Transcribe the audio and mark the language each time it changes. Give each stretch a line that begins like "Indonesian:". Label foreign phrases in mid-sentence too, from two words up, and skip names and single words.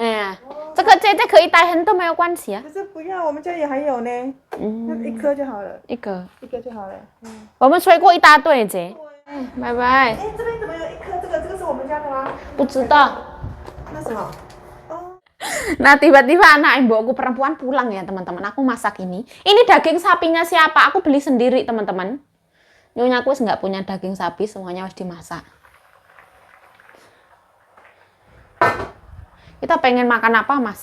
Chinese: 嗯，这个姐姐可以带很多，没有关系啊。可是不要，我们家也还有呢。那一颗就好了，一个，一个就好了。我们水果一大堆，姐。拜拜。哎，这边怎么有一颗？这个是我们家的吗？不知道。那什么？哦，
Indonesian: Nah, tiba-tiba anak ibu aku perempuan pulang ya, teman-teman. Aku masak ini. Ini daging sapinya siapa? Aku beli sendiri, teman-teman. Nyonya aku nggak punya daging sapi, semuanya harus dimasak. Kita pengen makan apa, Mas?